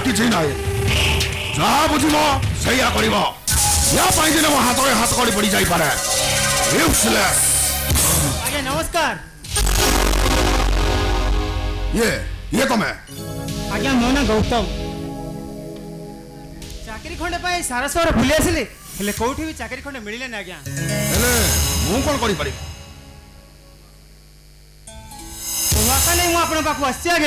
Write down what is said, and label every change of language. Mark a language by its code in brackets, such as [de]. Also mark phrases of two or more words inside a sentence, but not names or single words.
[or] किसी ना जहाँ बुझब से कर या दिन मो हाथ हाथ कड़ी पड़ जापे यूजलेस ଆଜ୍ଞା ନମସ୍କାର। ଇଏ ତମେ? ଆଜ୍ଞା ମୋ ନାଁ ଗୌତମ। ଚାକିରି ଖଣ୍ଡେ ପାଇଁ ସାରା ସହର ବୁଲି ଆସିଲି, ହେଲେ କୋଉଠି ବି ଚାକିରି ଖଣ୍ଡେ ମିଳିଲାନି ଆଜ୍ଞା। ହେଲେ ମୁଁ କଣ କରିପାରିବି? ଆଶା ନେଇ ମୁଁ ଆପଣଙ୍କ ପାଖକୁ ଆସିଛି ଆଜ୍ଞା।